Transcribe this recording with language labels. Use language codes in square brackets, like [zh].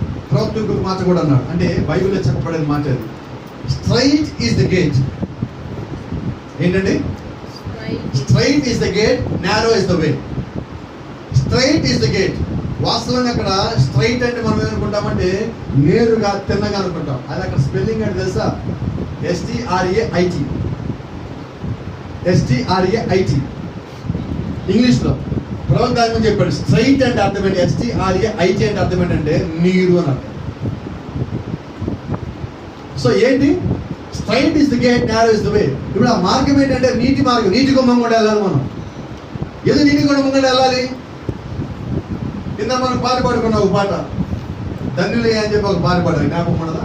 [te] ప్రవక్త ఇంకొక మాట కూడా అన్నాడు, అంటే బైబిల్లో చెప్పబడిన మాట అది, [en] Strait is the gate. [te] ఏంటండి? [en] Strait is the gate, narrow is the way. Strait is the gate. [te] వాస్తవంగా అక్కడ స్ట్రైట్ అంటే మనం ఏమనుకుంటామంటే నేరుగా తిన్నగా అనుకుంటాం. అది అక్కడ స్పెల్లింగ్ అంటే తెలుసా? STRAIT, STRAIT ఇంగ్లీష్లో. ప్రవక్త దాని గురించి చెప్పాడు, స్ట్రైట్ అంటే అర్థం ఏంటి, STRAIT అంటే అర్థం ఏంటంటే నీరు అని అర్థం. సో ఏంటి? [en] Strait is the gate, narrow is the way. [te] ఇప్పుడు ఆ మార్గం ఏంటంటే నీటి మార్గం, నీటి గుమ్మం కూడా వెళ్ళాలి మనం. ఏదో నీటి గుమ్మం కూడా వెళ్ళాలి. కింద మనం పాట పాడుకున్న ఒక పాట, ధన్యులే అని చెప్పి ఒక పాట పాడాలి, జ్ఞాపకం ఉండదు?